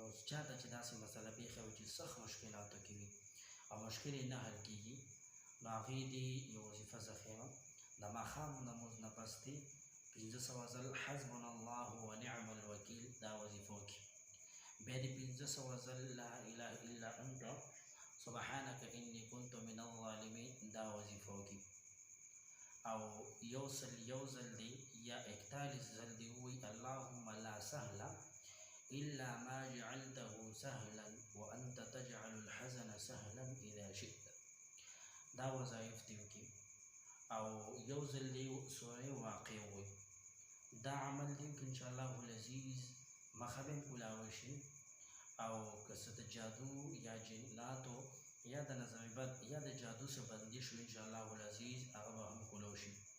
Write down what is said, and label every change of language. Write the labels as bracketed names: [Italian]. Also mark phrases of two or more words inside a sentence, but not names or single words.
[Pashto] چاته چې داسې مسله پیښه وي چې سخت مشکلاتو کې وي او مشکل یې نه حل کېږي، نو هغې دې یو وظیفه زه ښیم. د ماښام د لمونځ نه پس دې 500 ځل [Arabic] حسبنا الله ونعم الوکیل [Pashto] دا وظیفه وکړي. بیا دې 500 ځل [Arabic] لا اله الا انت سبحانك انی كنت من الظالمین [Pashto] دا وظیفه وکړي. او یو ځل دی یا 41 ځل دی ووایي [Arabic] اللهم لا سهل الا ما جعلته سهلا وانت تجعل الحزن سهلا اذا شئت. [Pashto] دا وظایف دی وکړي. او یو ځل دی سوره واقع ووایي. دا عمل دی که [Arabic] انشاءالله العزیز [Pashto] مخه به کولاوی شي، او که څه د جادو یا جناتو یا د نظر بد یا د جادو څخه بندي شو [Arabic] انشاءالله العزیز [Pashto] هغه به هم کولو شي.